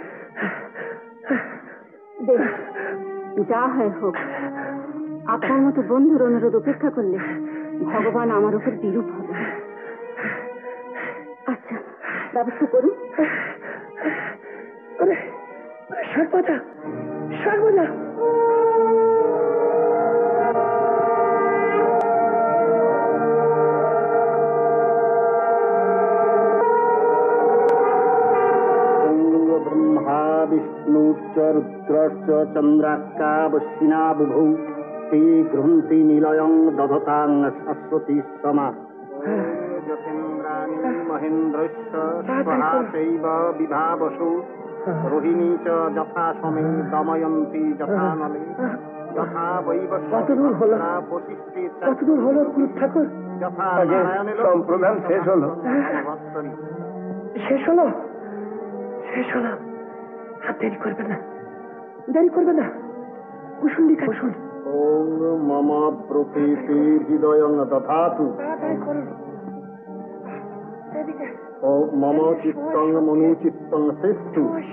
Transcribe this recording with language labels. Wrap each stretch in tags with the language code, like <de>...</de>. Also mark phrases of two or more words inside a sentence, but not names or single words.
<bn>বেশ, যা হয় হোক। আপনার মতো বন্ধুর অনুরোধ উপেক্ষা করলে ভগবান আমার উপর বিরূপ হবে। আচ্ছা, ব্যবস্থা করুন। সর্বদা সর্বদা</bn> <sa>ब्रह्मा विष्णुश्च रुद्रश्च चन्द्रार्कावशिना बुभौ ते गृह्णन्ति निलयं दधतां शाश्वती समा। यतेन्द्राणि महेन्द्रश्च स्वहा चैव विभावसु रोहिणी च यथा समे दमयन्ति यथा नले यथा वैवस्वता वसिष्ठे</sa> <bn>ঠাকুর?</bn> <sa>यथा नारायणे</sa> <bn>সম্প্রদান শেষ হলো। শেষ হলো, শেষ হলো। আর দেরি করবেন না, দেরি করবেন না। কুসুন্ডিকা বসুন।</bn> <sa>ওম মম প্রকৃতি হৃদয়ং দধাতু। ও মম চিত্তং মনুচিত্তং শ্রেষ্ঠু।</sa>